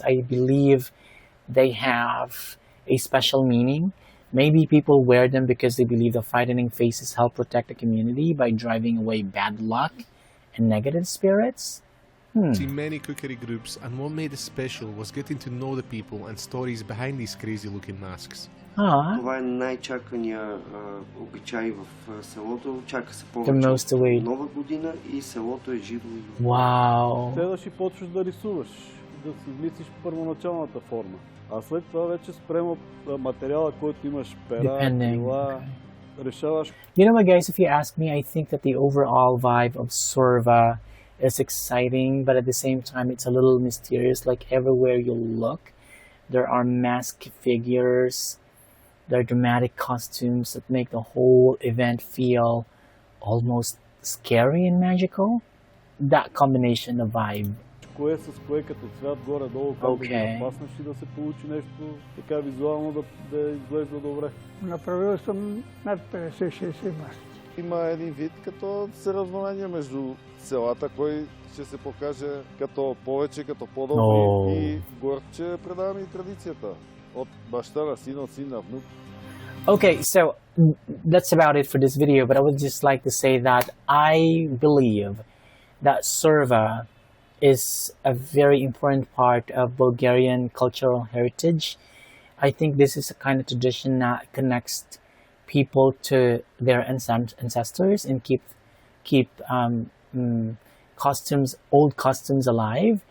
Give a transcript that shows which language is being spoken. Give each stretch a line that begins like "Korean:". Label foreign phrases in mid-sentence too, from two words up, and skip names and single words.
English: I believe they have a special meaning. Maybe people wear them because they believe the frightening faces help protect the community by driving away bad luck and negative spirits. See many cookery groups, and what made it special was getting to know the people and stories behind these crazy looking masks.
Bulgarian: Това е най-чакания обичай в селото. Чака се повече Нова година и селото е живо.
English: Wow.
Bulgarian: Следваш и почваш да рисуваш, да си влизаш първоначалната форма. А след това вече спрямо материала, който имаш пера, крила, решаваш.
English: You know what, guys, if you ask me, I think that the overall vibe of Surva is exciting, but at the same time, it's a little mysterious. Like everywhere you look, there are masked figures, there are dramatic costumes that make the whole event feel almost scary and magical. That combination of vibe.
Bulgarian: Кое с кое като цвят горе-долу, как да ги напаснеш и да се получи нещо така визуално да изглежда добре. Направил съм над 50-60 маски. Има един вид като съравнование между селата, кой ще се покаже като повече, като по-добри и горче предаваме и традицията от баща на син, от син на внук.
English: Okay, so that's about it for this video, but I would just like to say that I believe that Surva is a very important part of Bulgarian cultural heritage. I think this is a kind of tradition that connects people to their ancestors and keep old customs alive.